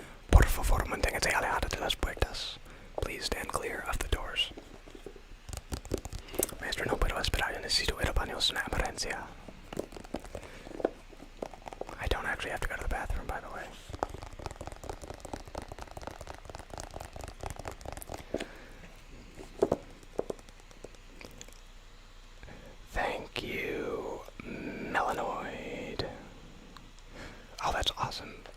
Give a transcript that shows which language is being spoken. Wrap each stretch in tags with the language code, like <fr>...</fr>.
<es>Por favor, manténgase alejado de las puertas.</es> <en>Please stand clear of the doors.</en> <es>Maestro, no puedo esperar. Yo necesito ir a baños en emergencia.</es> <en>I don't actually have to go to the bathroom, by the way. Thank you, Melanoid. Oh, that's awesome.</en>